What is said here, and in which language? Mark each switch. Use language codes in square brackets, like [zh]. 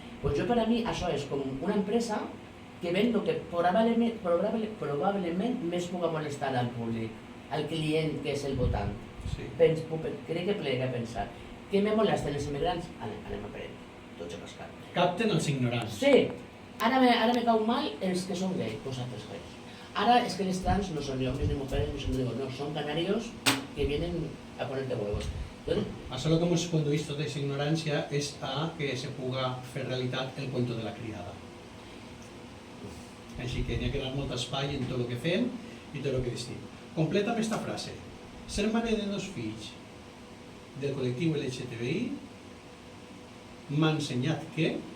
[ca] Pues jo per a mi això és com una empresa que ven el que probablement més puga molestar al públic, al client que és el votant. Sí. Crec que plega a pensar. Què me molesten els immigrants? Anem a per tots a cascar. Capten els ignorants. Sí, ara me cau mal els que són gay, vosaltres gays. [es] Ahora es que los trans no son ni hombres ni mujeres, ni son, no, son canarios que vienen a ponerte huevos. Entonces, [ca] això el que ens condueix tota aquesta ignorància és a que se puga fer realitat el cuento de la criada. Així que n'hi ha que donar molt espai en tot el que fem i tot el que distim. Completa amb aquesta frase. Ser mare de 2 fills del col·lectiu LGTBI m'ha ensenyat que